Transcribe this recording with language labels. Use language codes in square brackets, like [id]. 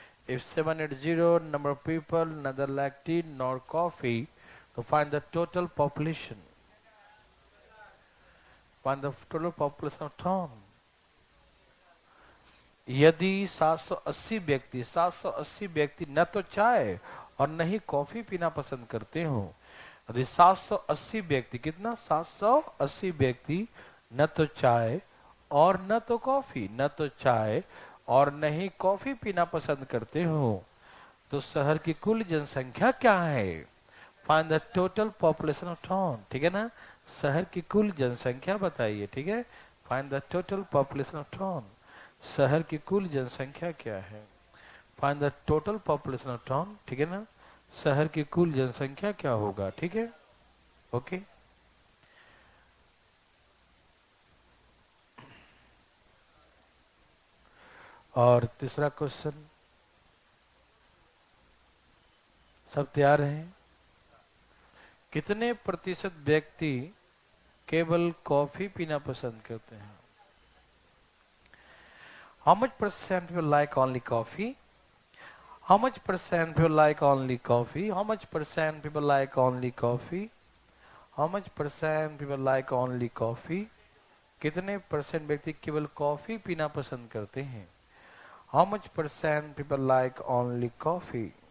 [en] If 780 number of people neither like tea nor coffee, to find the total population. Find the total population of town. [hi] यदि 780 व्यक्ति न तो चाय और न ही कॉफी पीना पसंद करते हो। यदि 780 व्यक्ति, कितना? 780 व्यक्ति न तो चाय और न तो कॉफी, न तो चाय और न ही कॉफी पीना पसंद करते हो, तो शहर की कुल जनसंख्या क्या है? [en] Find the total population of town. [hi] ठीक है ना? शहर की कुल जनसंख्या बताइए। ठीक है? [en] Find the total population of town. [hi] शहर की कुल जनसंख्या क्या है? [en] Find the total population of town. [hi] ठीक है ना? शहर की कुल जनसंख्या क्या होगा? ठीक है? ओके। और तीसरा क्वेश्चन, सब तैयार हैं? कितने प्रतिशत व्यक्ति केवल कॉफी पीना पसंद करते हैं? [en] How much percent people like only coffee? How much percent people like only coffee? How much percent people like only coffee? How much percent people like only coffee? [hi] कितने परसेंट व्यक्ति केवल कॉफी पीना पसंद करते हैं? [en] How much percent people like only coffee?